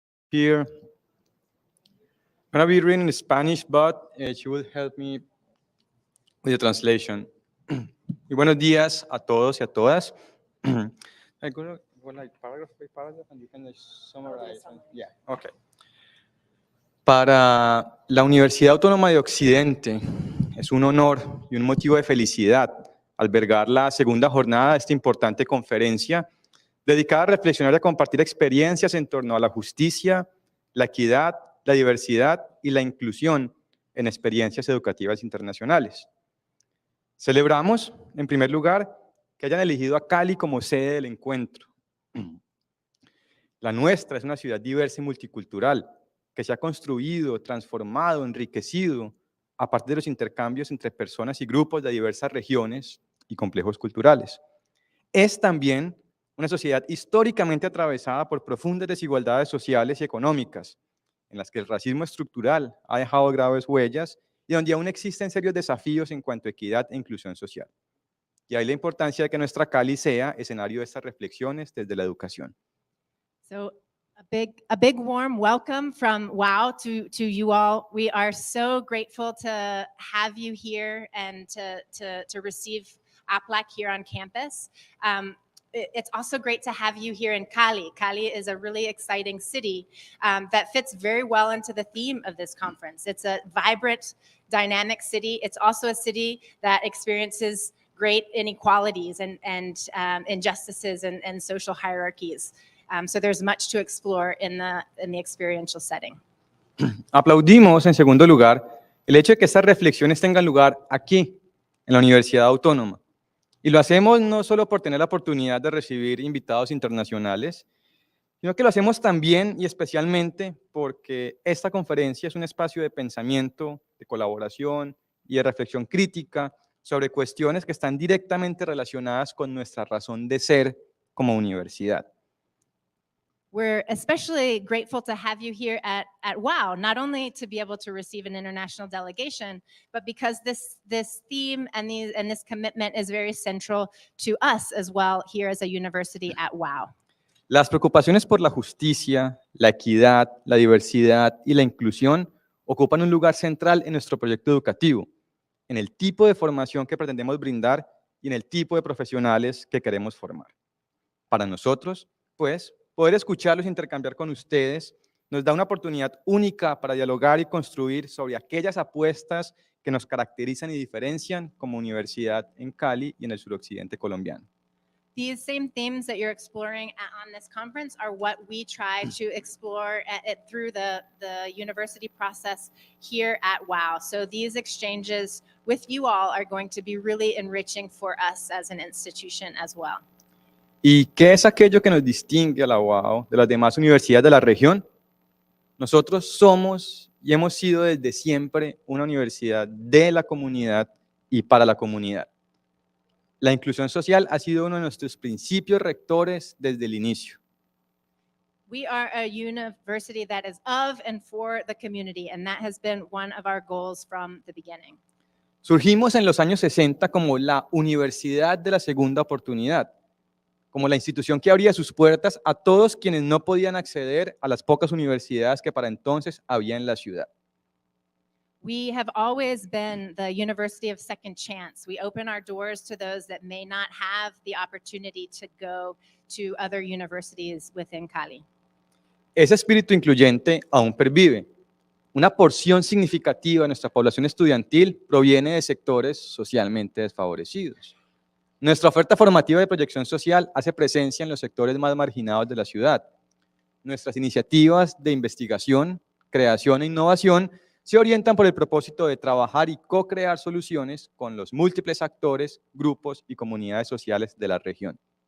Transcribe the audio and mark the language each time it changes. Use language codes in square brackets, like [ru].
[en] Here, I'm going to be reading in Spanish, but she will help me with the translation. [es] Y buenos días a todos y a todas. [en] I go like paragraph by paragraph and you can summarize. Yeah, okay. [es] Para la Universidad Autónoma de Occidente es un honor y un motivo de felicidad albergar la segunda jornada de esta importante conferencia dedicada a reflexionar y a compartir experiencias en torno a la justicia, la equidad, la diversidad y la inclusión en experiencias educativas internacionales. Celebramos, en primer lugar, que hayan elegido a Cali como sede del encuentro. La Nuestra es una ciudad diversa y multicultural que se ha construido, transformado, enriquecido a partir de los intercambios entre personas y grupos de diversas regiones y complejos culturales. es también una sociedad históricamente atravesada por profundas desigualdades sociales y económicas, en las que el racismo estructural ha dejado graves huellas y donde aún existen serios desafíos en cuanto a equidad e inclusión social. Y ahí la importancia de que nuestra Cali sea escenario de estas reflexiones desde la educación. [en] So a big warm welcome from WOW to you all. We are so grateful to have you here and to receive AAPLAC here on campus. It's also great to have you here in Cali. Cali is a really exciting city that fits very well into the theme of this conference. It's a vibrant, dynamic city. It's also a city that experiences great inequalities and injustices and social hierarchies. So there's much to explore in the experiential setting. [es] Aplaudimos, en segundo lugar, el hecho de que estas reflexiones tengan lugar aquí, en la Universidad Autónoma. Y lo hacemos no solo por tener la oportunidad de recibir invitados internacionales, sino que lo hacemos también y especialmente porque esta conferencia es un espacio de pensamiento, de colaboración y de reflexión crítica sobre cuestiones que están directamente relacionadas con nuestra razón de ser como universidad. [en] We're especially grateful to have you here at WOW, not only to be able to receive an international delegation, but because this theme and this commitment is very central to us as well here as a university at WOW. [es] Las preocupaciones por la justicia, la equidad, la diversidad y la inclusión ocupan un lugar central en nuestro proyecto educativo, en el tipo de formación que pretendemos brindar y en el tipo de profesionales que queremos formar. Para nosotros, pues, poder escucharlos e intercambiar con ustedes nos da una oportunidad única para dialogar y construir sobre aquellas apuestas que nos caracterizan y diferencian como universidad en Cali y en el suroccidente colombiano. [en] These same themes that you're exploring on this conference are what we try to explore through the university process here at WOW. So these exchanges with you all are going to be really enriching for us as an institution as well. [es] ¿Y qué es aquello que nos distingue a la UAO de las demás universidades de la región? Nosotros somos y hemos sido desde siempre una universidad de la comunidad y para la comunidad. La inclusión social ha sido uno de nuestros principios rectores desde el inicio. [en] We are a university that is of and for the community, and that has been one of our goals from the beginning. [es] Surgimos en los años 60 como la Universidad de la Segunda Oportunidad, como la institución que abría sus puertas a todos quienes no podían acceder a las pocas universidades que para entonces había en la ciudad. [en] We have always been the University of Second Chance. We open our doors to those that may not have the opportunity to go to other universities within Cali. [es] Ese espíritu incluyente aún pervive. Una porción significativa de nuestra población estudiantil proviene de sectores socialmente desfavorecidos. Nuestra oferta formativa de proyección social hace presencia en los sectores más marginados de la ciudad. Nuestras iniciativas de investigación, creación e innovación se orientan por el propósito de trabajar y co-crear soluciones con los múltiples actores, grupos y comunidades sociales de la región.